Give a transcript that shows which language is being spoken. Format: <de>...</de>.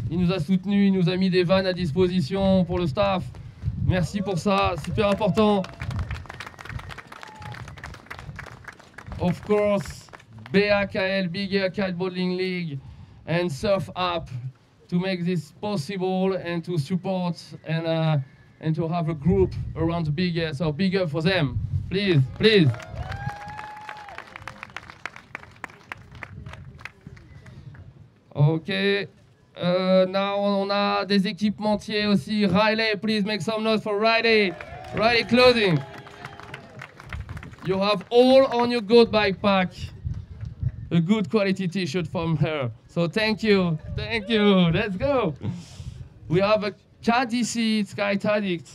<fr>Il nous a soutenus, il nous a mis des vannes à disposition pour le staff. Merci pour ça, super important.</fr> <en>Of course, BAKL, Big Air Kiteboarding League, and Surf App to make this possible and to support and to have a group around the Big Air. So big up for them, please, please. Ok.</en> <fr>Now on a des équipementiers aussi.</fr> <en>Riley, please make some noise for Riley. Riley Clothing. You have all on your goat backpack a good quality t-shirt from her. So thank you. Thank you. Let's go. We have a KDC Sky Addict.</en>